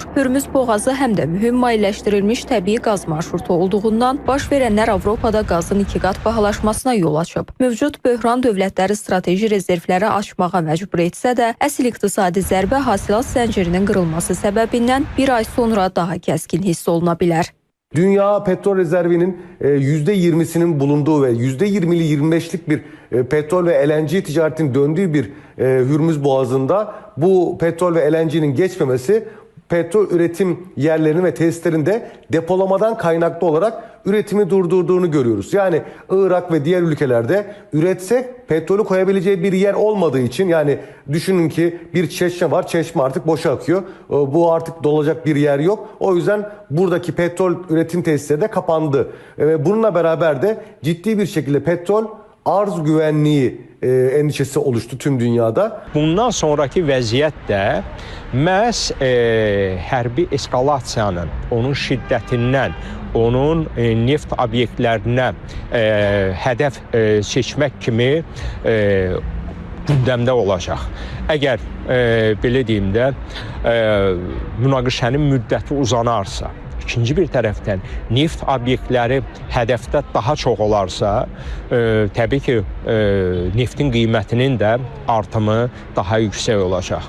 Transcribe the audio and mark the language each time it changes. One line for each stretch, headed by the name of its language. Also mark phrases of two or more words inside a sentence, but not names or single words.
Azerbaijani: Hörmüz boğazı həm də mühüm mayeləşdirilmiş təbii qaz marşrutu olduğundan baş verənlər Avropada qazın 2 qat bahalaşmasına yol açıb. Mövcud böhran dövlətləri strateji rezervləri açmağa məcbur etsə də, əsl iqtisadi zərbə hasilat zəncirinin qırılması səbəbindən bir ay sonra daha kəskin hiss oluna bilər.
Turkish: Dünya petrol rezervinin %20'sinin bulunduğu ve %20'li 25'lik bir petrol ve LNG ticaretinin döndüğü bir Hürmüz Boğazı'nda bu petrol ve LNG'nin geçmemesi petrol üretim yerlerinin ve tesislerinde depolamadan kaynaklı olarak üretimi durdurduğunu görüyoruz. Yani Irak ve diğer ülkelerde üretsek petrolü koyabileceği bir yer olmadığı için, yani düşünün ki bir çeşme var, çeşme artık boşa akıyor. Bu artık dolacak bir yer yok. O yüzden buradaki petrol üretim tesisleri de kapandı. Ve bununla beraber de ciddi bir şekilde petrol arz güvenliği endişesi oluştu tüm dünyada.
Azerbaijani: Bundan sonraki vəziyyət də məhz hərbi eskalasiyanın, onun şiddətindən, onun neft obyektlərinə hədəf seçmək kimi gündəmdə olacaq. Əgər belə deyim də münaqişənin müddəti uzanarsa, İkinci bir tərəfdən neft obyektləri hədəfdə daha çox olarsa, təbii ki, neftin qiymətinin də artımı daha yüksək olacaq.